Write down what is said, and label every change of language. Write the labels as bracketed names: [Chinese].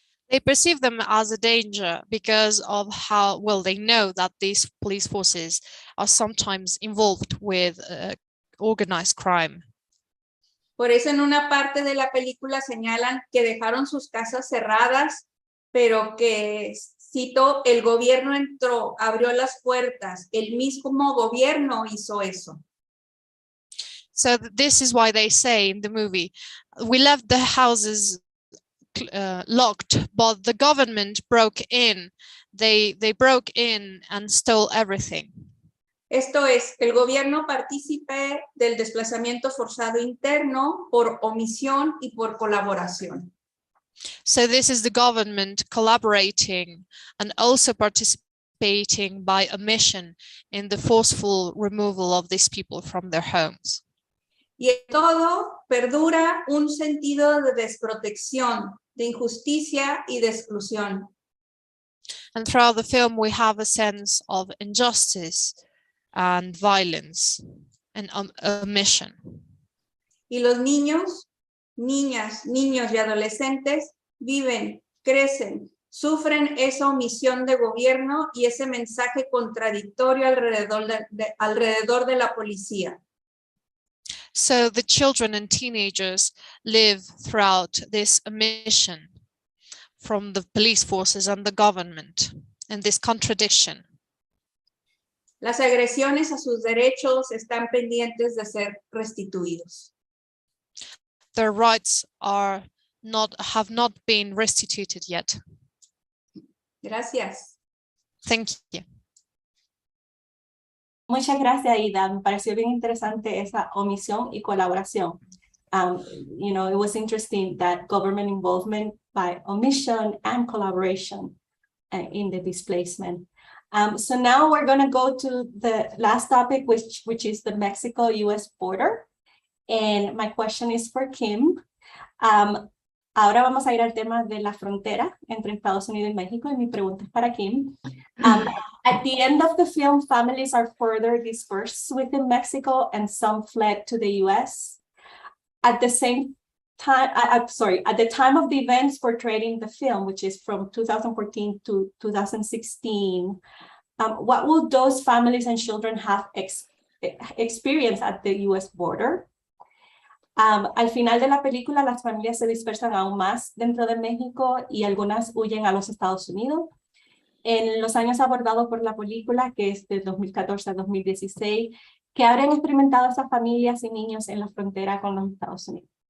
[English] They perceive them as a danger because of how well they know that these police forces are sometimes involved with organized crime. [Spanish] Por eso en una parte de la película señalan que dejaron sus casas cerradas, pero que, cito, el gobierno entró, abrió las puertas, el mismo gobierno hizo eso. [English] So this is why they say in the movie, we left the houses locked, but the government broke in. They broke in and stole everything. [Spanish] Esto es, el gobierno partícipe del desplazamiento forzado interno por omisión y por colaboración. [English] So this is the government collaborating and also participating by omission in the forceful removal of these people from their homes. [Spanish] Y en todo perdura un sentido de desprotección, de injusticia y de exclusión. [English] And throughout the film, we have a sense of injustice and violence and omission. [Spanish] Y los niños, niñas, niños y adolescentes viven, crecen, sufren esa omisión de gobierno y ese mensaje contradictorio alrededor de la policía. [English] So the children and teenagers live throughout this omission from the police forces and the government, and this contradiction. [Spanish] Las agresiones a sus derechos están pendientes de ser restituidos. [English] Their rights have not been restituted yet. [Spanish] Gracias. [English] Thank you. [Spanish] Muchas gracias, Aida. Me pareció bien interesante esa omisión y colaboración. [English] You know, it was interesting that government involvement by omission and collaboration in the displacement. So now we're going to go to the last topic, which is the Mexico-US border. And my question is for Kim. [Spanish] Ahora vamos a ir al tema de la frontera entre Estados Unidos y México, y mi pregunta es para Kim. [English] At the end of the film, families are further dispersed within Mexico and some fled to the US. At the same time, at the time of the events portrayed in the film, which is from 2014 to 2016, what will those families and children have experienced at the US border? [Spanish] Al final de la película, las familias se dispersan aún más dentro de México y algunas huyen a los Estados Unidos. En los años abordados por la película, que es de 2014 a 2016, ¿qué habrán experimentado esas familias y niños en la frontera con los Estados Unidos?